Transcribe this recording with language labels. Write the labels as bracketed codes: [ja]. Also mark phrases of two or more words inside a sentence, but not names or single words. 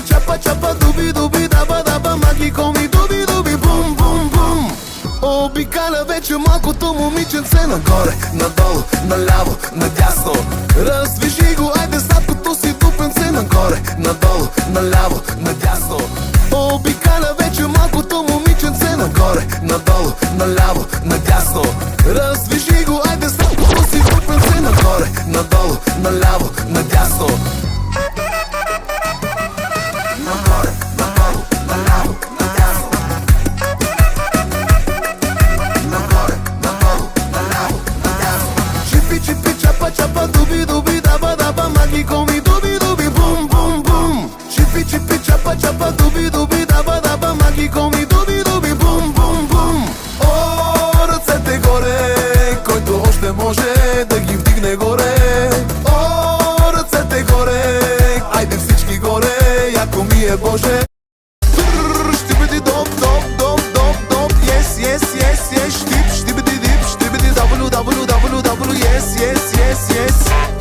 [bg] чапа, чапа, дуби, дуби, даба, даба, маги, коми, дуби, дуби, бум, бум, бум. Обикаля вече малкото момиченце нагоре, надолу, наляво, надясно. Раздвижи го, айде сладкото си тупенце нагоре, надолу, наляво, надясно. Обикаля вече малкото момиченце нагоре, надолу, наляво, надясно. Раздвижи го, айде сладкото си тупенце нагоре, надолу, наляво, надясно. Нагоре, надолу, наляво, надясно. Нагоре, надолу, наляво, надясно. Чипи, чипи, чапа, чапа, дуби, дуби, даба, даба, маги, коми, дуби, дуби, бум, бум, бум. Чипи, чипи, чапа, чапа, дуби, дуби, даба, даба, маги, коми, дуби, дуби, бум, бум, бум. О, ръцете горе, който още може да ги вдигне горе. О, ръцете горе, айде всички горе, яко ми е Боже. Ще бъде доп, доп, доп, доп, доп, [en] yes, yes, yes, yes, [bg] штип, ще бъде дип, ще бъде W, W, W, W, [en] yes, yes, yes, yes.